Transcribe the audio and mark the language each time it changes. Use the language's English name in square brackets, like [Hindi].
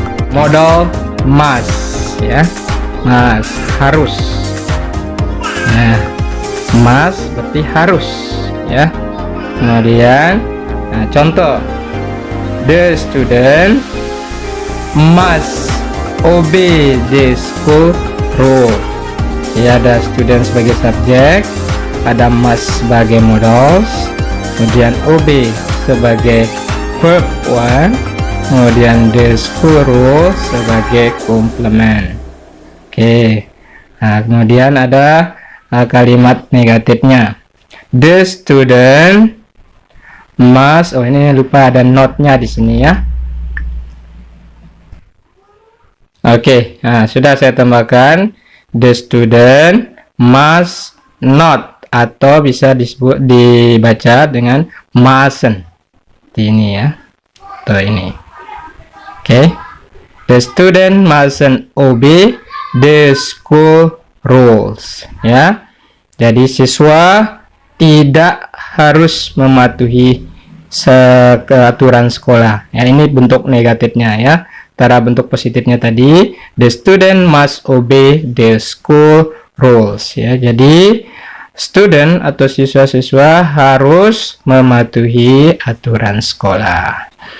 [Indonesian] Modal must ya, must harus. Nah, must berarti harus ya. Kemudian contoh, [English] the student must obey the school rule. [Indonesian] Ya, ada student sebagai subjek, ada must sebagai modals, kemudian obey sebagai verb 1, kemudian [English] the school rule [Indonesian] sebagai complement. Oke. Nah, kemudian ada kalimat negatifnya. [English] The student must, [Indonesian] oh ini lupa ada not-nya di sini ya. Oke, nah sudah saya tambahkan. [English] The student must not, [Indonesian] atau bisa dibaca dengan mustn't. Ini ya, atau ini. [English] Oke, the student mustn't obey the school rules ya. [Indonesian] Jadi siswa tidak harus mematuhi aturan sekolah ya. Ini bentuk negatifnya ya. Cara bentuk positifnya tadi, [English] the student must obey the school rules [Indonesian] ya. Jadi student atau siswa-siswa harus mematuhi aturan sekolah.